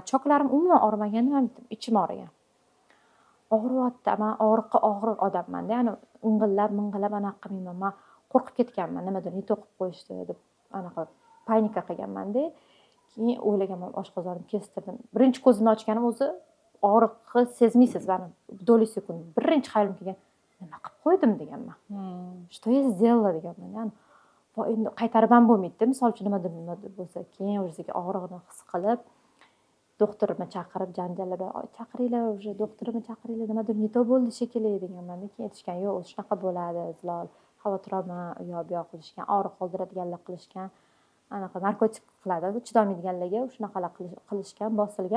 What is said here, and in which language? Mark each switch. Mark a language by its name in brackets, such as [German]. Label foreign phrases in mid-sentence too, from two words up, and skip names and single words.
[Uzbek] Choklarim umuman og'rimaganda, mametim ichim og'rigan. Og'riyapti, men og'riqqa og'ir odamman-da, ya'ni ming'illab anaqa qilmayman. Men qo'rqib ketganman, nimadir to'qib qo'yishdi deb anaqa panika qilganman-da. Keyin o'ylaganman, oshqozonim kestirdim. Birinchi ko'zimni ochganim o'zi og'riqni sezmaysiz, mana do'li sekund. Birinchi xayolim kelgan, nima qilib qo'ydim deganman. [Russian] Что я сделала deganman. [Uzbek] Ya'ni endi qaytarib ham bo'lmaydi. Misol uchun nimadir bo'lsa, keyin o'ziga og'rig'ini his qilib, doktorni chaqirib janjallab, chaqiringlar, o'sha doktorni chaqiringlar, nimadir neto bo'ldi shekilli deganman. Keyin aytishgan, yo'q, shunaqa bo'ladi, Zilol. Xavotir olma, u yoq bu yoq qilishgan, og'riq qoldiradiganlar qilishgan, anaqa narkotik qiladi, chidolmaydiganlarga shunaqalar qilishgan, bosilgan.